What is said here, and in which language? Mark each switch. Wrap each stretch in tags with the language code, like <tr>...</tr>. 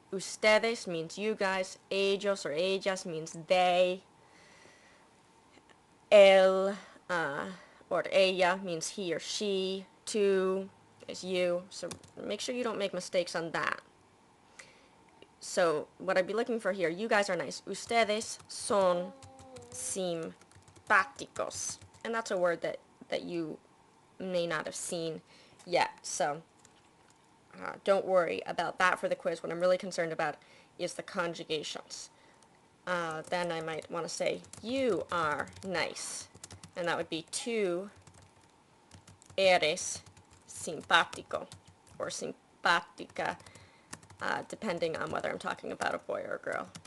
<en>Ustedes means you guys, ellos or ellas means they, él or ella means he or she, tú is you, so make sure you don't make mistakes on that. So what I'd be looking for here, you guys are nice.</en> <es>Ustedes son simpáticos.</es> <en>And that's a word that you may not have seen yet. So don't worry about that for the quiz. What I'm really concerned about is the conjugations. Then I might want to say, you are nice. and that would be</en> <es>tú eres simpático,</es> <en>or simpática, depending on whether I'm talking about a boy or a girl.</en>